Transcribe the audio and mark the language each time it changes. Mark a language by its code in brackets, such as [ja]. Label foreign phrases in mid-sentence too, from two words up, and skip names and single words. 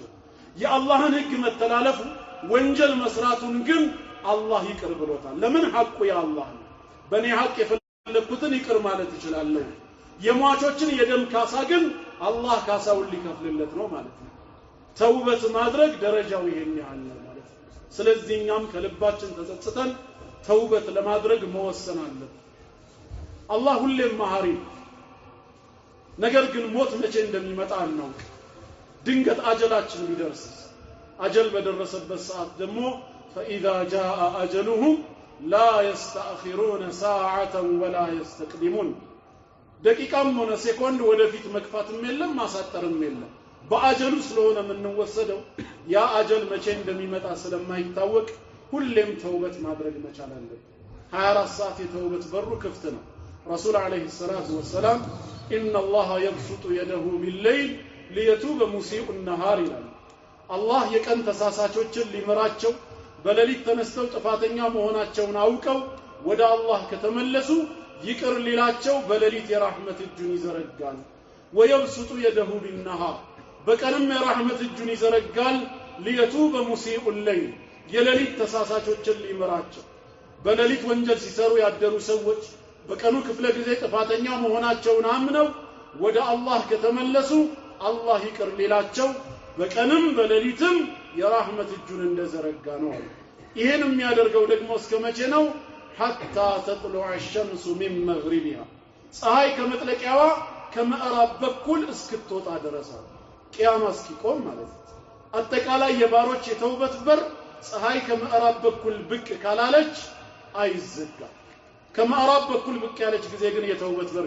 [am] የአላህን ህግ መተላለፉ ወንጀል መስራቱን ግን አላህ ይቅር ብሎታል ለምን ሐቁ የአላህ ነው በኔ ሐቅ የፈለኩትን ይቅር ማለት ይችላል የሟቾችን የደም ካሳ ግን አላህ ካሳውን ሊከፍልለት ነው ማለት ነው ተውበት ማድረግ ደረጃው ይሄን ያህል ነው ማለት ነው ስለዚህ እኛም ከልባችን ተጸጽተን ተውበት ለማድረግ መወሰን አለብን አላህ ሁሌም መሐሪ ነገር ግን ሞት መቼ እንደሚመጣ እናውቅ ድንገት አጀላችን ቢደርስ አጀል በደረሰበት ሰዓት ደግሞ [ar] فإذا جاء أجلهم لا يستأخرون ساعة ولا يستقدمون [am] ደቂቃም ሆነ ሴኮንድ ወደፊት መግፋትም የለም ማሳጠርም የለም በአጀሉ ስለሆነ የምንወሰደው ያ አጀል መቼ እንደሚመጣ ስለማይታወቅ ሁሌም ተውበት ማድረግ መቻል አለብን 24 ሰዓት የተውበት በሩ ክፍት ነው ረሱል [ar] عليه الصلاة والسلام ان الله يبسط يده بالليل ليتوب مسيء النهار [am] ይላል አላህ የቀን ተሳሳቾችን ሊመራቸው በሌሊት ተነስተው ጥፋተኛ መሆናቸውን አውቀው ወደ አላህ ከተመለሱ ይቅር ሊላቸው በሌሊት የራህመት እጁን ይዘረጋል [ar] ويبسط يده بالنهار [am] በቀንም የራህመት እጁን ይዘረጋል [ar] ليتوب مسيء الليل [am] የሌሊት ተሳሳቾችን ሊመራቸው በሌሊት ወንጀል ሲሰሩ ያደሩ ሰዎች በቀኑ ክፍለ ጊዜ ጥፋተኛ መሆናቸውን አምነው ወደ አላህ ከተመለሱ አላህ ይቅር ሊላቸው በቀንም በሌሊትም የራህመት እጁን እንደዘረጋ ነው ይሄን የሚያደርገው ደግሞ እስከመቼ ነው [ar] حتى تطلع الشمس من مغربها [am] ፀሐይ ከመጥለቂያዋ ከምዕራብ በኩል እስክትወጣ ድረስ ቂያማ እስኪቆም ማለት ነው አጠቃላይ የባሮች የተውበት በር ፀሐይ ከምዕራብ በኩል ብቅ ካላለች አይዘጋም ከምዕራብ በኩል ብቅ ያለች ጊዜ ግን የተውበት በር